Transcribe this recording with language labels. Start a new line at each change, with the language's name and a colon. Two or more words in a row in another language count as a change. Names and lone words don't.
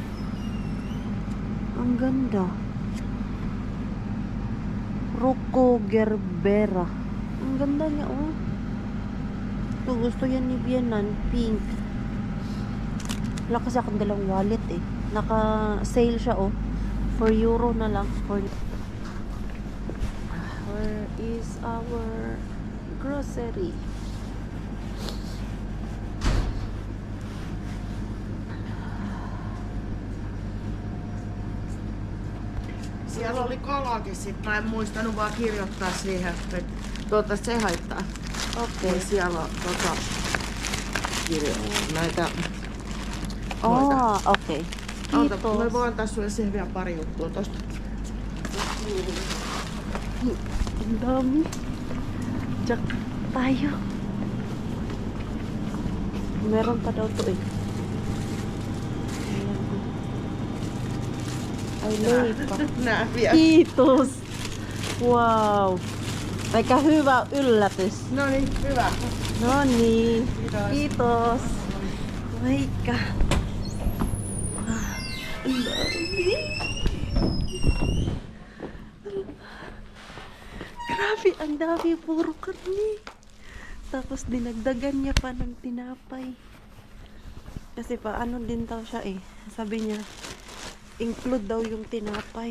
Filipino: Ang ganda. Rocco Gerbera. Ang ganda niya, oh. Ito, gusto yan ni Bienan. Pink. Wala kasi akong dalang wallet, eh. Naka-sale siya, oh. 4 euro na lang.
English: Where is our grocery?
Finnish: Siellä oli kalakin sitten, mä en muistanut vaan kirjoittaa siihen, että se haittaa.
English: Okay.
Finnish: Siellä on näitä
English: Oh, okay.
Finnish: Anta, Kiitos. mä voin antaa sulle siihen vielä pari juttua tosta.
Filipino: Ang dami. Jack tayo. Meron pa daw to eh. Ay,
Finnish: leipä. Nää vielä. Kiitos. Wow. Aika hyvä yllätys. No niin, hyvä. No niin. Kiitos. Kiitos.
English: My God.
Filipino: Ang dami. Grabe, ang dami. Puro karne. Tapos dinagdagan niya pa ng tinapay. Kasi paano din daw siya eh. Sabi niya, include daw yung tinapay.